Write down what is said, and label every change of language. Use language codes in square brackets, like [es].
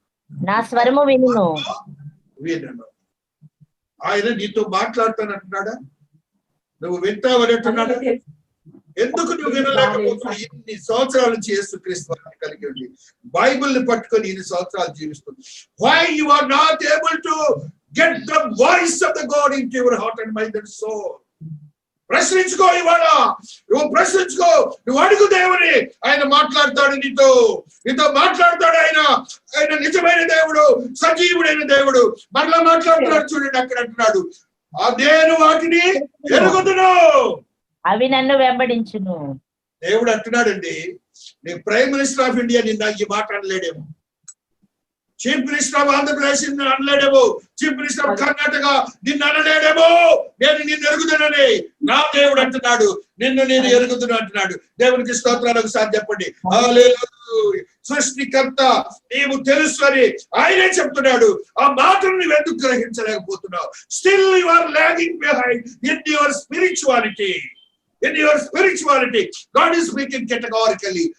[te] నా స్వరము వినును. వినను. ఆయన నీతో మాట్లాడతానంటున్నాడా? నువ్వు వింటావని అంటున్నాడా? ఎందుకు నువ్వు వినలేకపోతున్నావు? ఇన్ని సంవత్సరాల నుంచి యేసుక్రీస్తు కలిగి ఉండి బైబిల్ ని పట్టుకొని ఇన్ని సంవత్సరాలు జీవిస్తుంది. [en] Why you are not able to get the voice of the God into your heart and mind and soul? [te] ప్రశ్నించుకో. ఇవాళ నువ్వు ప్రశ్నించుకో. నువ్వు అడుగు దేవుని. ఆయన మాట్లాడతాడు నీతో మాట్లాడతాడు. ఆయన నిజమైన దేవుడు, సజీవుడైన దేవుడు. మరలా మాట్లాడుతున్నాడు. చూడండి అక్కడ అంటున్నాడు, నేను వాటిని ఎరుగుదును, అవి నన్ను వెంబడించును. దేవుడు అంటున్నాడండి. నీకు ప్రైమ్ మినిస్టర్ ఆఫ్ ఇండియా నిన్న ఈ మాట అనలేడేమో, chief minister of Andhra Pradesh అనలేడేమో, chief minister of Karnataka నిన్ను అనలేడేమో. నేను నిన్ను ఎరుగుదునని నా దేవుడు అంటున్నాడు. నేను ఎరుగుదును అంటున్నాడు. దేవునికి స్తోత్రాలు. ఒకసారి చెప్పండి హల్లెలూయా. సృష్టికర్త నీవు తెలుసు అని ఆయనే చెప్తున్నాడు. ఆ మాటను నువ్వు ఎందుకు గ్రహించలేకపోతున్నావు? [en] Still you are lagging behind in your spirituality. In your spirituality, God is speaking categorically.